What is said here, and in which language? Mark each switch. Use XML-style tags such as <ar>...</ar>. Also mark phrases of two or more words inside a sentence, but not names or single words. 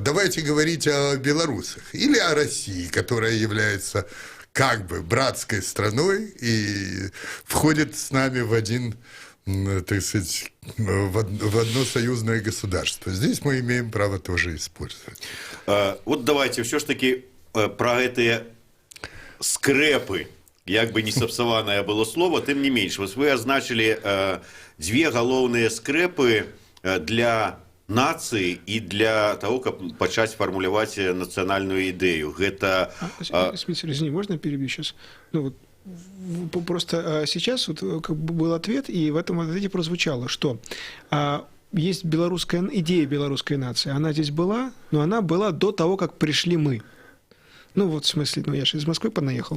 <ru>Давайте говорить о белорусах или о России, которая является как бы братской страной и входит с нами в один, так сказать, в одно союзное государство. Здесь мы имеем право тоже использовать. Вот давайте все ж таки про</ru> <be>гэтыя скрэпы, як бы не сапсаванае было слово, тым не менш. Вот вы азначылі дзве галоўныя скрэпы для нацыі і для того, каб пачаць фармуляваць нацыянальную ідэю. Гэта...</be> <ru>Извини, можно я перебью сейчас? Ну, вот просто сейчас вот как бы был ответ, и в этом ответе прозвучало, что есть идея белорусской нации. Она здесь была, но она была до того, как пришли мы. Ну, вот в смысле, я же из Москвы понаехал.</ru>